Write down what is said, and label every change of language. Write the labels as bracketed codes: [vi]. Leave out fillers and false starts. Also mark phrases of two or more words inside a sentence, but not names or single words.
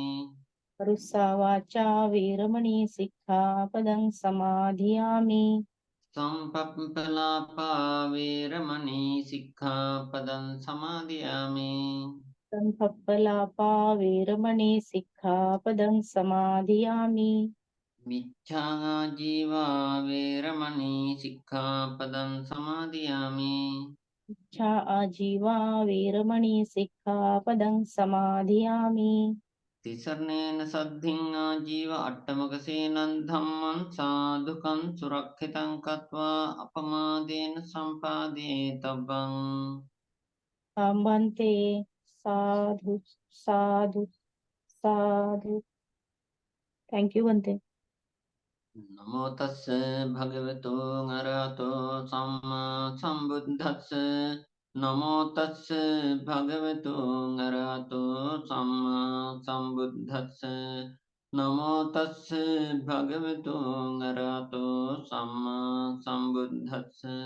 [pi] परुषावाचा वेरमणि सिक्खापदं समाधियामि. संपप्पलापा वेरमणि सिक्खापदं समादयामि. संपप्पलापा वेरमणि सिक्खापदं समाधियामि. मिथ्याजीवा वेरमणि सिक्खापदं समादयामि. इच्छा आजीवा वेरमणि सिक्खापदं समाधियामि. තිසරණේන සද්ධින් ආජීව අට්ඨමක සේනං ධම්මං සාදුකං සුරක්ෂිතං කତ୍වා අපමාදේන සම්පාදේ තබ්බං Bhante sadhu sadhu sadhu. [en] Thank you, Bhante. [pi] නමෝ තස්ස භගවතු අරහතෝ සම්මා සම්බුද්දස්ස නමෝ තස්ස භගවතු අරහතෝ සම්මා සම්බුද්දස්ස නමෝ තස්ස භගවතු අරහතෝ සම්මා සම්බුද්දස්ස